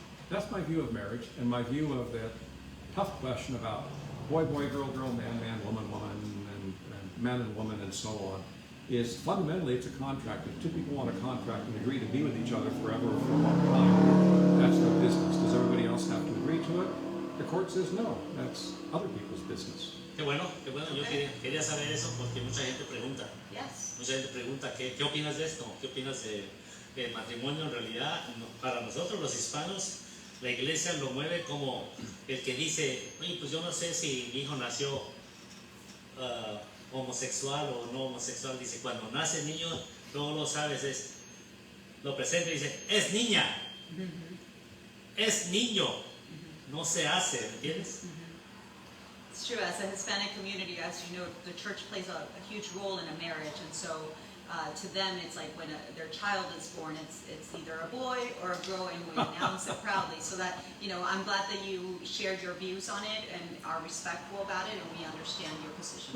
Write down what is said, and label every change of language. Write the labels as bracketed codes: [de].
[en] That's my view of marriage, and my view of the tough question about boy, girl, man, woman, and man and woman, and so on, is fundamentally it's a contract. If 2 people want a contract and agree to be with each other forever or for a long time, that's their business. Does everybody else have to agree to it? The court says no, that's other people's business. [es] Qué bueno, yo quería saber eso porque mucha gente pregunta. [en] Yes. [es] Mucha gente pregunta, ¿qué opinas de esto? ¿Qué opinas de que el matrimonio en realidad, para nosotros los hispanos, la iglesia lo mueve como el que dice, oye, pues yo no sé si mi hijo nació homosexual o no homosexual? Dice, cuando nace el niño, no lo sabes, lo presenta y dice, es niña, es niño, no se hace, ¿entiendes? [en] It's true, as a Hispanic community, as you know, the church plays a huge role in a marriage, and so to them, it's like when their child is born, it's either a boy or a girl, and we announce it proudly. So that, I'm glad that you shared your views on it and are respectful about it, and we understand your position.